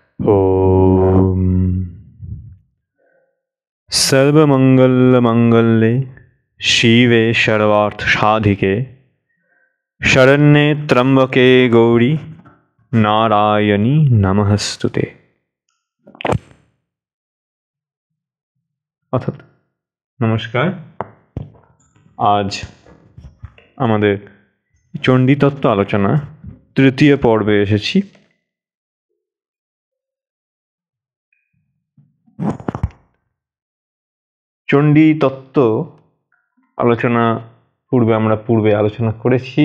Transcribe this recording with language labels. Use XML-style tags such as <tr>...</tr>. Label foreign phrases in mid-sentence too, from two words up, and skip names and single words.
<sa>ॐ सर्वमङ्गलमङ्गल्ये शिवे सर्वार्थसाधिके शरण्ये त्र्यम्बके गौरी नारायणी नमस्तुते।</sa> <bn>অর্থাৎ নমস্কার, আজ আমাদের চণ্ডীতত্ত্ব আলোচনা তৃতীয় পর্বে এসেছি। চণ্ডীতত্ত্ব আলোচনা আমরা পূর্বে আলোচনা করেছি।</bn>